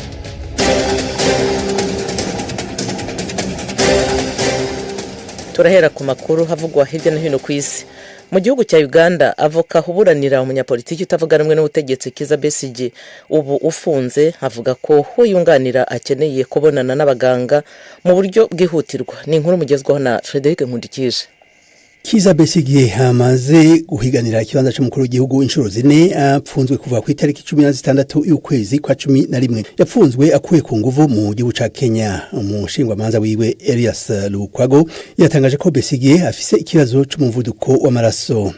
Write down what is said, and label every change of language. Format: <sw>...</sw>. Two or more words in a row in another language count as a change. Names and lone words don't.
<rn>Turahera ku makuru havugwa hirya no hino ku isi. Mu gihugu cya Uganda, avoka uburanira umunyapolitiki utavuga rumwe n'ubutegetsi Kizza Besigye, ubu ufunze, avuga ko uwo yunganira akeneye kubonana n'abaganga mu buryo bwihutirwa. Ni inkuru mugezwaho na Frederic Nkundikije. Kizza Besigye amaze guhiganira ikibanza cy'umukuru w'igihugu inshuro zine, apfunzwe kuva ku itariki 16 y'ukwezi kwa 11. Yapfunzwe akuye ku nguvu mu gihugu ca Kenya. Umushingwamanza wiwe Elias Lukwago yatangaje ko Besigye afise ikibazo cy'umuvuduko w'amaraso.</rn>